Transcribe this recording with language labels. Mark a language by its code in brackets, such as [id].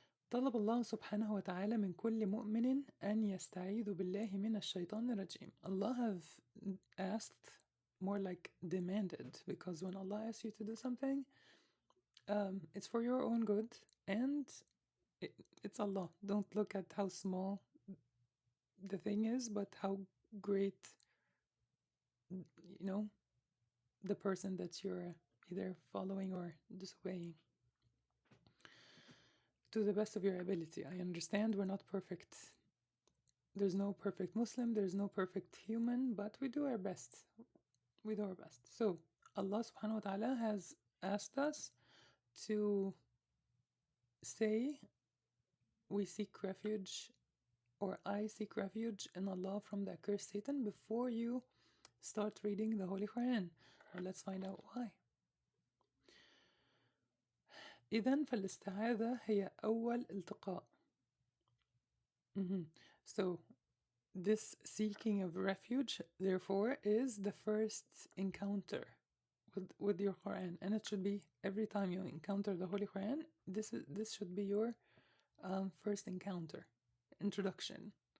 [ar] طلب الله سبحانه وتعالى من كل مؤمن أن يستعيذ بالله من الشيطان الرجيم. [en] Allah have asked, more like demanded, because when Allah asks you to do something, it's for your own good, and it's Allah. Don't look at how small the thing is, but how great, the person that you're either following or disobeying. To the best of your ability. I understand we're not perfect. There's no perfect Muslim, there's no perfect human, but we do our best. We do our best. So Allah subhanahu wa ta'ala has asked us to say we seek refuge, or I seek refuge in Allah from the accursed Satan before you start reading the Holy Quran. Well, let's find out why. [ar] إذن فالاستعاذة هي أول التقاء. [en] So this seeking of refuge, therefore, is the first encounter with your Quran, and it should be every time you encounter the Holy Quran. This should be your first encounter, introduction.